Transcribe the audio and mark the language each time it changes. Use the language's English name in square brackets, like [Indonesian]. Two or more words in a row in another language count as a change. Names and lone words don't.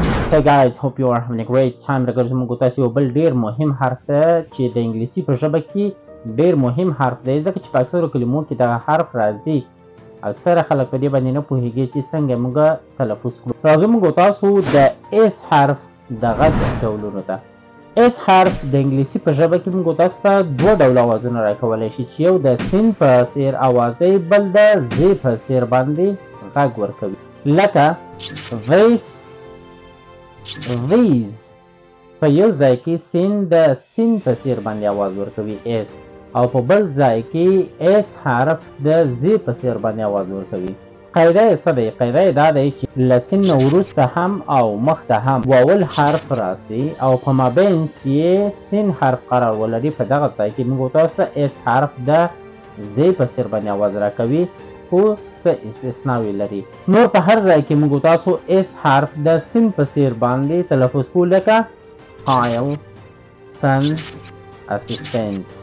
[English] Hey guys, hope you are having a great time. [Pashto] راګرځو موږ تاسو یو بل ډیر مهم حرف ته چې د انګلیسي په ژبه کې ډیر مهم حرف دی ځکه چې په اکثرو کلمو کې دغه حرف راځي. اکثره خلک په دې باندې نه پوهیږي چې څنګه موږ تلفظ کړو. راځو موږ تاسو د اس حرف د غږ ډولونو ته. اس حرف د انګلیسي په ژبه کې موږ تاسو ته دوه ډوله اوازونه راکولی شي چې یو د سین په څیر اواز دی، بل د زی په څیر باندې غږ ورکوي، لکه [English] this these. [Pashto] په یو ځای کې سین د سین په څیر باندې आवाज ورکوي اس، او په بل ځای کې اس حرف د زی په څیر باندې आवाज ورکوي. قاعده یې څه دی؟ قاعده یې دا دی چې له سین نه وروسته هم او مخته هم واول حرف راسي او په مابینځ کې یې سین حرف قرار ولري. په دغه ځای کې موږ تاسو ته اس حرف د زی په څیر باندې आवाज راکوي، خو څه استثناوې لري. نور په هر ځای کې موږ تاسو اس حرف د سین په څیر باندې تلفظ کوو، لکه [English] smile, sun, assistant.